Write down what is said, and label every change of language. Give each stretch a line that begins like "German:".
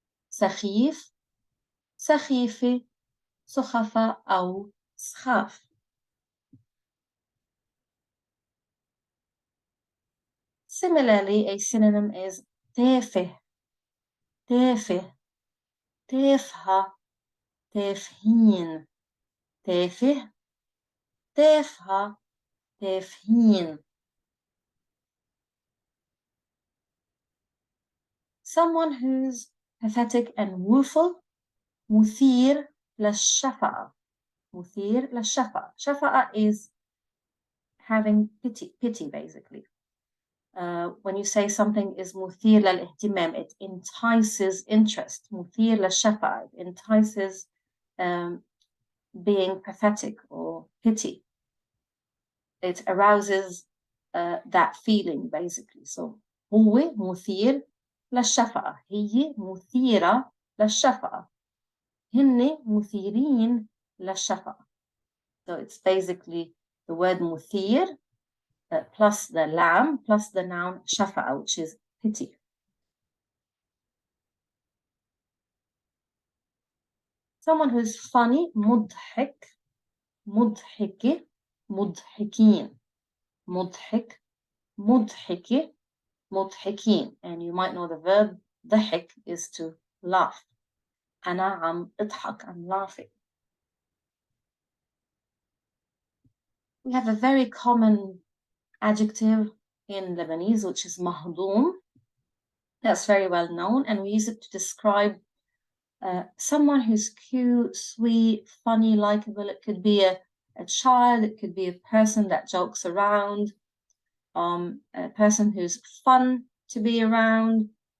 Arabic: سخيف, سخيفة, سخفة, أو سخاف.
English: Similarly, a synonym is
Arabic: تافه. تافه. تافهة. تافهين تافه تافهة تافهين.
English: Someone who's pathetic and woeful.
Arabic: مثير للشفقة. مثير للشفقة.
English: شفقة is having pity basically. When you say something is
Arabic: مثير للاهتمام,
English: it entices interest.
Arabic: مثير للشفقة,
English: it entices being pathetic or pity. It arouses that feeling basically.
Arabic: So هو مثير للشفقة. هي مثيرة للشفقة. هن مثيرين للشفقة.
English: So it's basically the word مثير plus the lam plus the noun شفقة, which is pity. Someone who's funny,
Arabic: مضحك, مضحكة, مضحكين, مضحك, مضحكة, مضحكين.
English: And you might know the verb ضحك is to laugh.
Arabic: أنا عم أضحك,
English: I'm laughing. We have a very common adjective in Lebanese, which is مهضوم. That's very well known, and we use it to describe someone who's cute, sweet, funny, likable. It could be a child, it could be a person that jokes around, a person who's fun to be around.